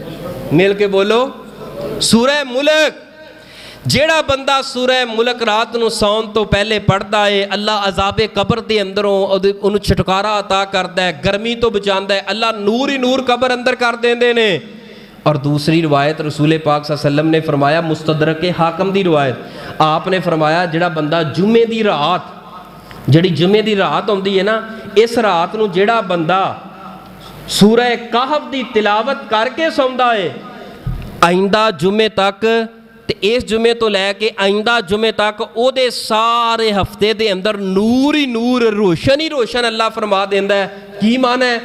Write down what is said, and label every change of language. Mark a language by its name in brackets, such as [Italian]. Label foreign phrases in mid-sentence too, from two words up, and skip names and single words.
[Punjabi] ਮਿਲ ਕੇ ਬੋਲੋ, ਸੂਰਹ ਮੁਲਕ। ਜਿਹੜਾ ਬੰਦਾ ਸੂਰਹ ਮੁਲਕ ਰਾਤ ਨੂੰ ਸੌਣ ਤੋਂ ਪਹਿਲੇ ਪੜ੍ਹਦਾ ਏ, ਅੱਲਾਹ ਅਜ਼ਾਬ ਕਬਰ ਦੇ ਅੰਦਰੋਂ ਉਹਨੂੰ ਛੁਟਕਾਰਾ ਅਤਾ ਕਰਦਾ ਹੈ, ਗਰਮੀ ਤੋਂ ਬਚਾਉਂਦਾ ਹੈ। ਅੱਲਾਹ ਨੂਰ ਹੀ ਨੂਰ ਕਬਰ ਅੰਦਰ ਕਰ ਦਿੰਦੇ ਨੇ। ਔਰ ਦੂਸਰੀ ਰਵਾਇਤ ਰਸੂਲ ਪਾਕ [Arabic] صلى الله عليه وسلم [Punjabi] ਨੇ ਫ਼ਰਮਾਇਆ, ਮੁਸਤਦਰਕ ਹਾਕਮ ਦੀ ਰਵਾਇਤ, ਆਪਨੇ ਫ਼ਰਮਾਇਆ ਜਿਹੜਾ ਬੰਦਾ ਜੁਮੇ ਦੀ ਰਾਤ, ਜਿਹੜੀ ਜੁਮੇ ਦੀ ਰਾਤ ਆਉਂਦੀ ਹੈ ਨਾ, ਇਸ ਰਾਤ ਨੂੰ ਜਿਹੜਾ ਬੰਦਾ ਸੂਰਹ कहफ ਦੀ ਤਿਲਾਵਤ ਕਰਕੇ ਸੌਂਦਾ ਏ, ਆਇੰਦਾ ਜੁਮੇ ਤੱਕ, ਤੇ ਇਸ ਜੁਮੇ ਤੋਂ ਲੈ ਕੇ ਆਇੰਦਾ ਜੁਮੇ ਤੱਕ ਉਹਦੇ ਸਾਰੇ ਹਫਤੇ ਦੇ ਅੰਦਰ ਨੂਰ ਹੀ ਨੂਰ, ਰੋਸ਼ਨ ਹੀ ਰੋਸ਼ਨ ਅੱਲਾਹ ਫਰਮਾ ਦਿੰਦਾ ਹੈ। ਕੀ ਮਾਨਾ ਹੈ?